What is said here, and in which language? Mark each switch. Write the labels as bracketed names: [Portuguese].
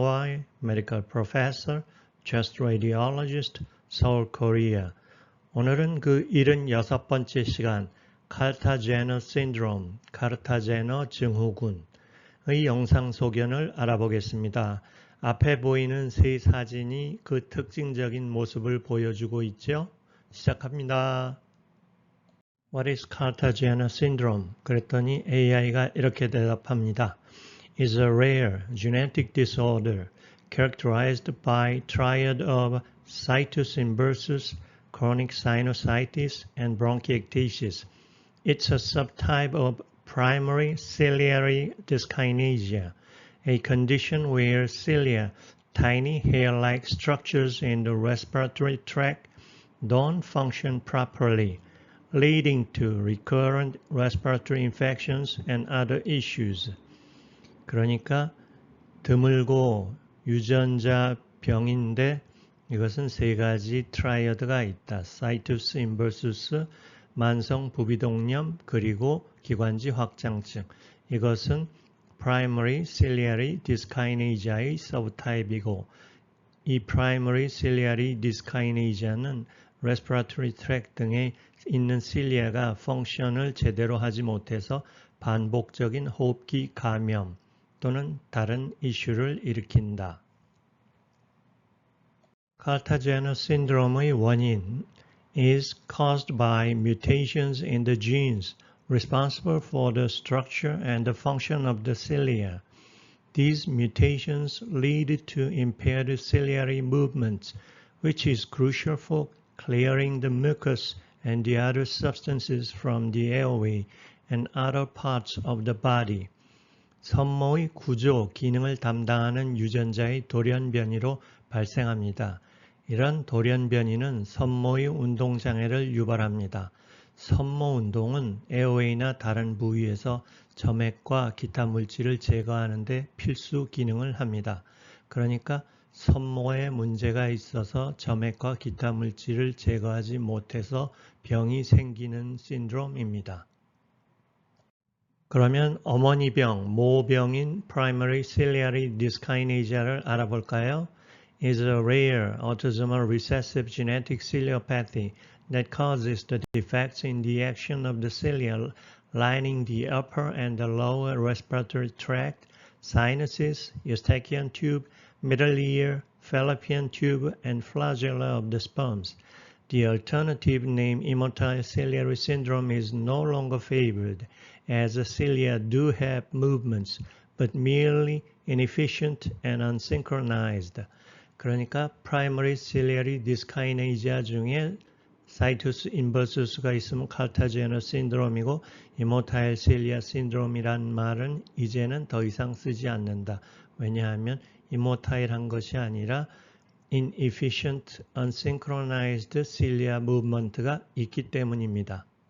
[English] Y, medical professor, chest radiologist, Seoul, Korea. [Korean] 오늘은 그 76번째 시간 카르타제너 신드롬, 카르타제너 증후군의 영상 소견을 알아보겠습니다. 앞에 보이는 세 사진이 그 특징적인 모습을 보여주고 있죠. 시작합니다. [English] What is Cartagena syndrome? [Korean] 그랬더니 AI가 이렇게 대답합니다. [English] Is a rare genetic disorder characterized by triad of situs inversus, chronic sinusitis, and bronchiectasis. It's a subtype of primary ciliary dyskinesia, a condition where cilia, tiny hair-like structures in the respiratory tract, don't function properly, leading to recurrent respiratory infections and other issues. [Korean] 그러니까 드물고 유전자 병인데 이것은 세 가지 트라이어드가 있다. 사이투스 인버수스, 만성 부비동염, 그리고 기관지 확장증. 이것은 primary ciliary dyskinesia의 서브타입이고 이 primary ciliary dyskinesia는 respiratory tract 등에 있는 실리아가 펑션을 제대로 하지 못해서 반복적인 호흡기 감염 또는 다른 이슈를 일으킨다. [English] Cartagena syndrome [Korean] 의 원인 [English] is caused by mutations in the genes responsible for the structure and the function of the cilia. These mutations lead to impaired ciliary movements, which is crucial for clearing the mucus and the other substances from the airway and other parts of the body. [Korean] 섬모의 구조, 기능을 담당하는 유전자의 돌연변이로 발생합니다. 이런 돌연변이는 섬모의 운동장애를 유발합니다. 섬모 운동은 에어웨이나 다른 부위에서 점액과 기타 물질을 제거하는 데 필수 기능을 합니다. 그러니까 섬모에 문제가 있어서 점액과 기타 물질을 제거하지 못해서 병이 생기는 신드롬입니다. 그러면 어머니병, 모병인 primary ciliary dyskinesia를 알아볼까요? [English] Is a rare autosomal recessive genetic ciliopathy that causes the defects in the action of the cilia lining the upper and the lower respiratory tract, sinuses, eustachian tube, middle ear, fallopian tube, and flagella of the sperms. The alternative name immotile ciliary syndrome is no longer favored, as the cilia do have movements, but merely inefficient and unsynchronized. [Korean] 그러니까 primary ciliary dyskinesia 중에 사이투스 인버수스가 있으면 카르타제너 신드롬이고 이모타일 실리아 신드롬이란 말은 이제는 더 이상 쓰지 않는다. 왜냐하면 이모타일한 것이 아니라 [English] inefficient, unsynchronized cilia movement [Korean] 가 있기 때문입니다.